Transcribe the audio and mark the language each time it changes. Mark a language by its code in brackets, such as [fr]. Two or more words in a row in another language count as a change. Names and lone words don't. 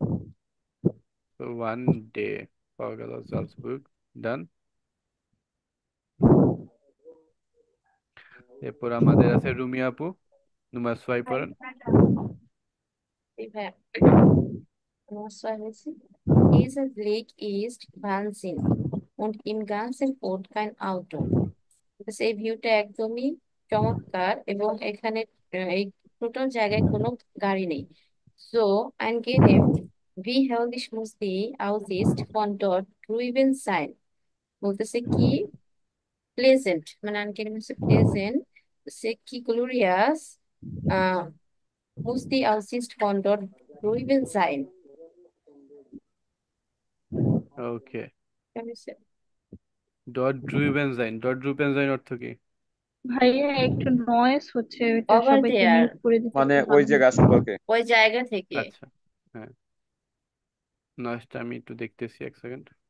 [bn] তো [en] one day [bn] পাওয়া গেল জালসবুর্গ। ডান। এরপর আমাদের আছে রুমি আপু, number 5 পড়েন। এই ভাইয়া, আমার ছয় হয়েছে। [de] Dieser Blick ist Wahnsinn und im ganzen Ort kein Auto. [bn] বলতেছে এই ভিউটা একদমই চমৎকার এবং এখানে এই টোটাল জায়গায় কোনো গাড়ি নেই। [de] So angenehm, wie herrlich muss die Aussicht von dort drüben sein. [bn] বলতেছে কি প্লেজেন্ট, মানে আনকেনেম হচ্ছে প্লেজেন্ট, সে কি গ্লোরিয়াস [de] muss die Aussicht von dort drüben sein. [bn] ওকে, [de] dort drüben sein [bn] অর্থ কি? ভাইয়া একটু নয়েজ হচ্ছে, এটা ওভার সবাইকে দেয়ার, মিউট করে দিতে মানে একটু ওই ভালো জায়গা হতো। সম্পর্কে। ওই জায়গা থেকে। আচ্ছা, হ্যাঁ, নয়েজটা আমি একটু দেখতেছি, 1 সেকেন্ড।